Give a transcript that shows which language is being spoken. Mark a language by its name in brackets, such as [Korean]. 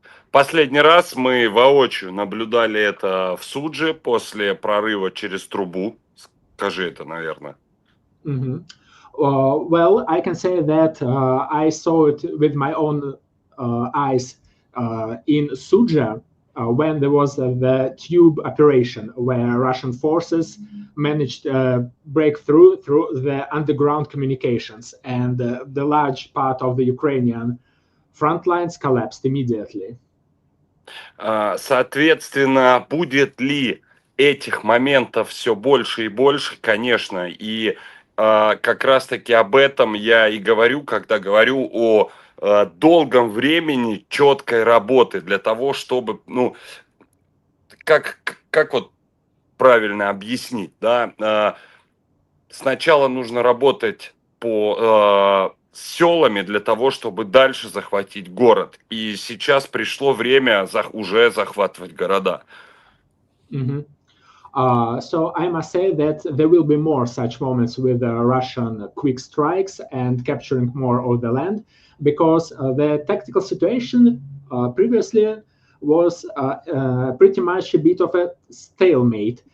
[Russian] Последний раз мы воочию наблюдали это в Судже после прорыва через трубу. Скажи это, наверное. [English] Well, I can say that I saw it with my own eyes in Sudzha when there was the tube operation, where Russian forces managed to break through the underground communications, and the large part of the Ukrainian front lines collapsed immediately. [Russian] Соответственно, будет ли этих моментов все больше и больше? Конечно, и как раз-таки об этом я и говорю, когда говорю о долгом времени четкой работы для того, чтобы, как вот правильно объяснить, да, сначала нужно работать по селами для того, чтобы дальше захватить город, и сейчас пришло время уже захватывать города. [English] So I must say that there will be more such moments with Russian quick strikes and capturing more of the land, because the tactical situation previously was pretty much a bit of a stalemate.